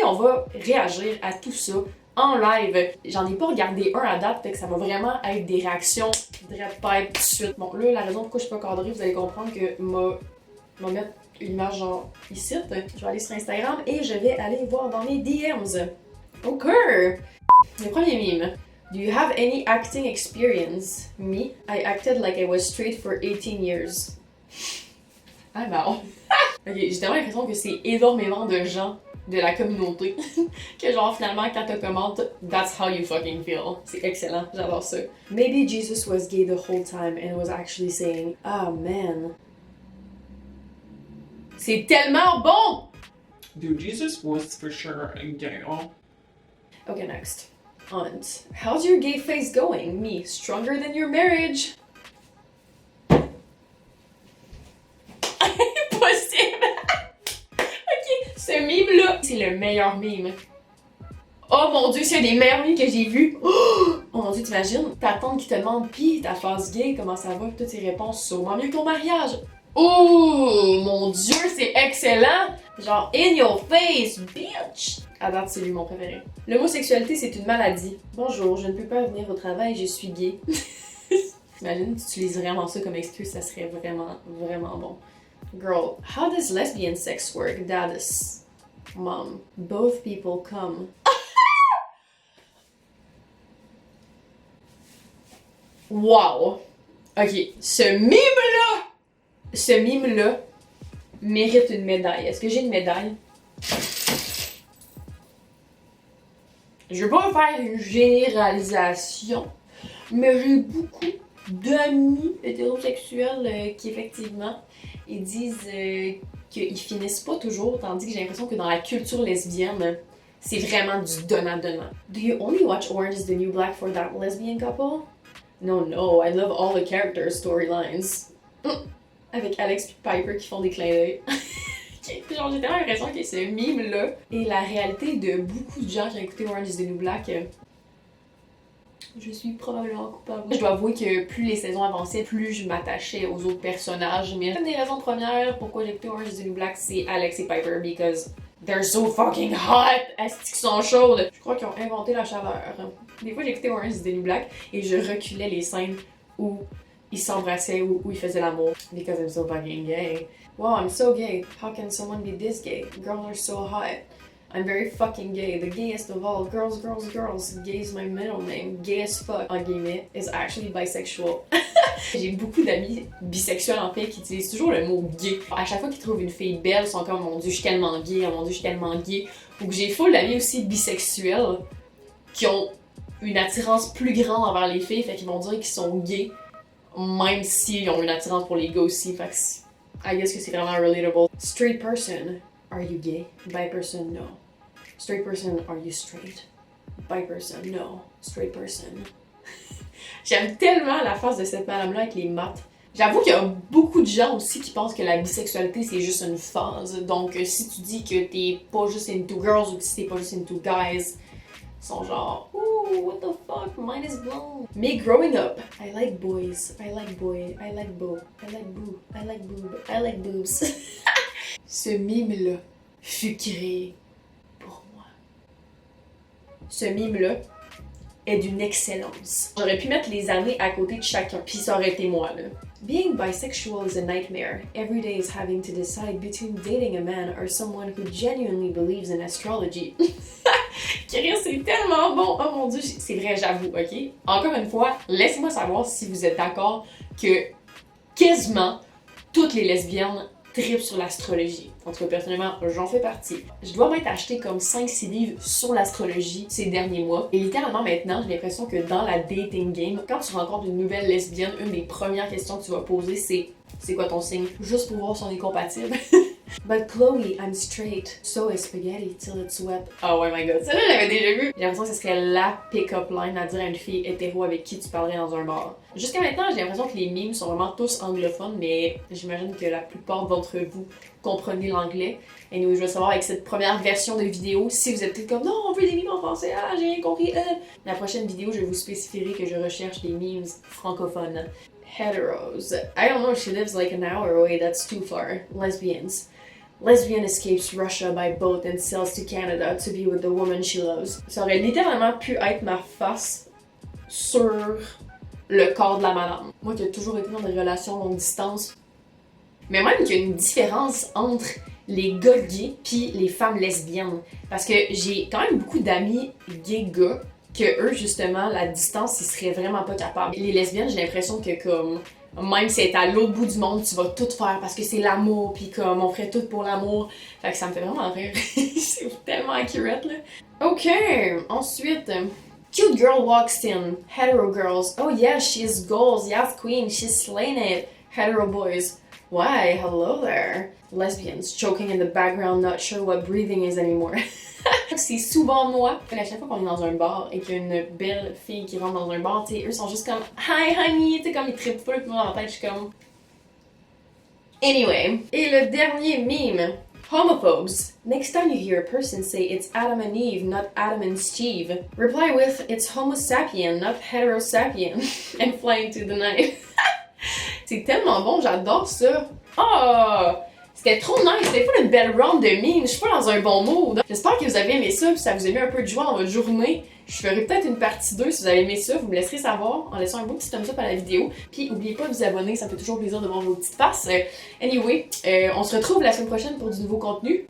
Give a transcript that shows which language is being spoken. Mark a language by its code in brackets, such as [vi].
[fr] Et on va réagir à tout ça en live. J'en ai pas regardé un à date, fait que ça va vraiment être des réactions direct pipe tout de suite. Bon, là, la raison pourquoi je suis pas cadrée, vous allez comprendre que m'a mettre une image genre ici. Je vais aller sur Instagram et je vais aller voir dans mes DMs. Ok! Le premier meme. [en] Do you have any acting experience? Me, I acted like I was straight for 18 years. [fr] Ah non. Ok, j'ai tellement l'impression que c'est énormément de gens de la communauté que genre finalement quand tu commentes [en] that's how you fucking feel. [fr] C'est excellent, j'adore ça. [en] Maybe Jesus was gay the whole time and was actually saying, ah man. [fr] C'est tellement bon! [en] Dude, Jesus was for sure gay. Oh. Okay, next. Aunt, how's your gay face going? Me, stronger than your marriage. [fr] Impossible! Ok, ce meme-là, c'est le meilleur meme. Oh mon dieu, c'est un des meilleurs memes que j'ai vus. Oh mon dieu, t'imagines? Ta tante qui te demande, pis ta phase gay, comment ça va? Toutes tes réponses sûrement mieux que ton mariage. Oh mon dieu, c'est excellent! [en] Genre, in your face, bitch! [fr] À date, c'est lui mon préféré. L'homosexualité, c'est une maladie. Bonjour, je ne peux pas venir au travail, je suis gay. Imagine, tu utilises vraiment ça comme excuse, ça serait vraiment, vraiment bon. [en] Girl, how does lesbian sex work? Dad's mom. Both people come. Wow! [fr] Ok, ce mime-là mérite une médaille. Est-ce que j'ai une médaille? Je veux pas faire une généralisation, mais j'ai beaucoup d'amis hétérosexuels qui effectivement ils disent qu'ils finissent pas toujours, tandis que j'ai l'impression que dans la culture lesbienne, c'est vraiment du donnant-donnant. [en] Do you only watch Orange is the New Black for that lesbian couple? No, I love all the characters' storylines. [fr] Avec Alex et Piper qui font des clins d'œil. Genre, j'ai tellement l'impression que ce meme-là est la réalité de beaucoup de gens qui ont écouté Orange is the New Black. Je suis probablement coupable. Je dois avouer que plus les saisons avançaient, plus je m'attachais aux autres personnages. Mais une des raisons premières pourquoi j'ai écouté Orange is the New Black, c'est Alex et Piper, [en] because they're so fucking hot! [fr] Est-ce qu'ils sont chaudes? Je crois qu'ils ont inventé la chaleur. Des fois, j'écoutais Orange is the New Black et je reculais les scènes où ils s'embrassaient ou où ils faisaient l'amour. [en] Because I'm so fucking gay. Wow, I'm so gay. How can someone be this gay? Girls are so hot. I'm very fucking gay. The gayest of all. Girls. Gay is my middle name. Gay as fuck, [fr] en guillemets, [en] is actually bisexual. [fr] J'ai beaucoup d'amis bisexuels en fait qui utilisent toujours le mot gay. À chaque fois qu'ils trouvent une fille belle, ils sont comme mon dieu, je suis tellement gay, oh mon dieu, je suis tellement gay. Donc j'ai full d'amis aussi bisexuels qui ont une attirance plus grande envers les filles, fait qu'ils vont dire qu'ils sont gays, même s'ils ont une attirance pour les gars aussi. Fait que [en] I guess [fr] que c'est vraiment relatable. [en] Straight person, are you gay? Bi person, no. Straight person, are you straight? Bi person, no. Straight person. [fr] J'aime tellement la face de cette madame-là avec les maths. J'avoue qu'il y a beaucoup de gens aussi qui pensent que la bisexualité c'est juste une phase. Donc si tu dis que t'es pas juste [en] into girls [fr] ou que si t'es pas juste [en] into guys, [fr] ils sont genre [en] ooh, what the fuck, mine is blown. Me growing up, I like boys, I like boy, I like beau, I like boo, I like boob, I like boobs. [fr] Ce mime-là fut créé pour moi. Ce mime-là est d'une excellence. J'aurais pu mettre les années à côté de chacun, puis ça aurait été moi, là. [en] Being bisexual is a nightmare. Every day is having to decide between dating a man or someone who genuinely believes in astrology. [fr] Kyrie, c'est tellement bon! Oh mon dieu, c'est vrai, j'avoue, ok? Encore une fois, laissez-moi savoir si vous êtes d'accord que quasiment toutes les lesbiennes trippent sur l'astrologie. En tout cas, personnellement, j'en fais partie. Je dois m'être acheté comme 5-6 livres sur l'astrologie ces derniers mois. Et littéralement maintenant, j'ai l'impression que dans la dating game, quand tu rencontres une nouvelle lesbienne, une des premières questions que tu vas poser, c'est quoi ton signe? Juste pour voir si on est compatible. [en] But Chloe, I'm straight. So is spaghetti till it's wet. Oh my god, [fr] ça là, j'avais déjà vu. J'ai l'impression que ce serait la pick-up line à dire à une fille hétéro avec qui tu parlerais dans un bar. Jusqu'à maintenant, j'ai l'impression que les memes sont vraiment tous anglophones, mais j'imagine que la plupart d'entre vous comprenez l'anglais. Et nous, je veux savoir avec cette première version de vidéo, si vous êtes peut-être comme non, on veut des memes en français, ah, j'ai rien compris. La prochaine vidéo, je vous spécifierai que je recherche des memes francophones. [en] Heteros. I don't know, she lives like an hour away, that's too far. Lesbians. Lesbian escapes Russia by boat and sails to Canada to be with the woman she loves. [fr] Ça aurait littéralement pu être ma face sur le corps de la madame. Moi qui ai toujours été dans des relations longue distance, mais même qu'il y a une différence entre les gars gays pis les femmes lesbiennes. Parce que j'ai quand même beaucoup d'amis gays gars que eux, justement, la distance, ils seraient vraiment pas capables. Les lesbiennes, j'ai l'impression que comme même si c'est à l'autre bout du monde, tu vas tout faire parce que c'est l'amour, pis comme on ferait tout pour l'amour. Fait que ça me fait vraiment rire. C'est tellement accurate, là. Ok, ensuite... [en] Cute girl walks in. Hetero girls. Oh yeah, she's goals. Yes, queen. She's slaying it. Hetero boys. Why, hello there. Lesbians choking in the background, not sure what breathing is anymore. [fr] C'est souvent moi. À chaque fois qu'on est dans un bar et qu'il y a une belle fille qui rentre dans un bar, tu sais, eux sont juste comme [en] hi honey, [fr] tu sais, comme ils trippent full dans la tête, je suis comme. Anyway. Et le dernier meme. Homophobes. [en] Next time you hear a person say it's Adam and Eve, not Adam and Steve, reply with it's Homo sapien, not Heterosapien, and fly into the night. [fr] C'est tellement bon, j'adore ça. Oh! C'était trop nice, c'était pas une belle round de memes, je suis pas dans un bon mood. J'espère que vous avez aimé ça, puis ça vous a mis un peu de joie dans votre journée. Je ferai peut-être une partie 2 si vous avez aimé ça, vous me laisserez savoir en laissant un beau petit thumbs up à la vidéo. Puis n'oubliez pas de vous abonner, ça me fait toujours plaisir de voir vos petites faces. Anyway, on se retrouve la semaine prochaine pour du nouveau contenu.